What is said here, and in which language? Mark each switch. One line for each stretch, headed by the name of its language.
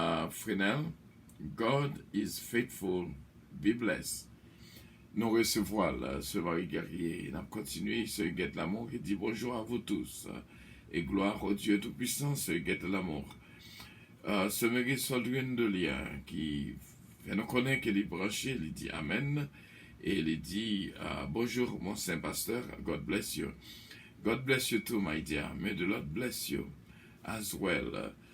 English: Fresnel, God is faithful, be blessed.
French: Nous recevons ce Marie Guerrier. Nous continuons, ce Huguette l'amour qui dit, bonjour à vous tous. Et gloire au Dieu Tout-Puissant, ce Huguette l'amour. Ce Marie Soldrine de Lien qui nous connaît, qu'il est branché, il dit Amen. Et il dit, bonjour mon Saint Pasteur,
English: God bless you. God bless you too, my dear. May the Lord bless you as well.